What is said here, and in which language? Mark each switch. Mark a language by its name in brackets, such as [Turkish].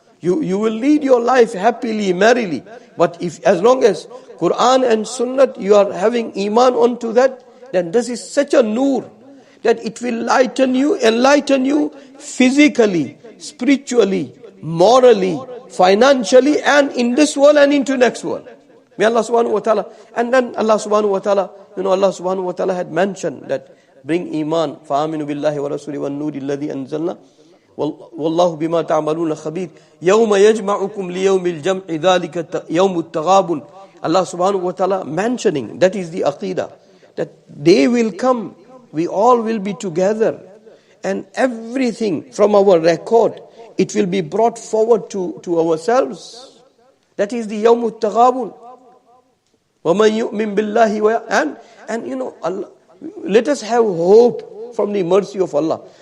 [English] You will lead your life happily, merrily. But as long as Quran and Sunnah, you are having iman onto that, then this is such a nur that it will enlighten you physically, spiritually, morally, financially, and in this world and into next world. May Allah subhanahu wa ta'ala. And then Allah subhanahu wa ta'ala, Allah subhanahu wa ta'ala had mentioned that bring iman, [Arabic] فَآمِنُوا بِاللَّهِ وَرَسُولِهِ وَالنُّورِ الَّذِي أَنزَلْنَا وَاللَّهُ بِمَا تَعْمَلُونَ خَبِيرٌ يَوْمَ يَجْمَعُكُمْ لِيَوْمِ الْجَمْعِ ذَلِكَ يَوْمُ التَّغَابُنِ. [English] Allah subhanahu wa ta'ala mentioning, that is the Aqidah, that they will come, we all will be together, and everything from our record, it will be brought forward to ourselves. That is the [Arabic] يَوْمُ التَّغَابُنِ. وَمَنْ يُؤْمِنْ بِاللَّهِ [English] and Allah, let us have hope from the mercy of Allah.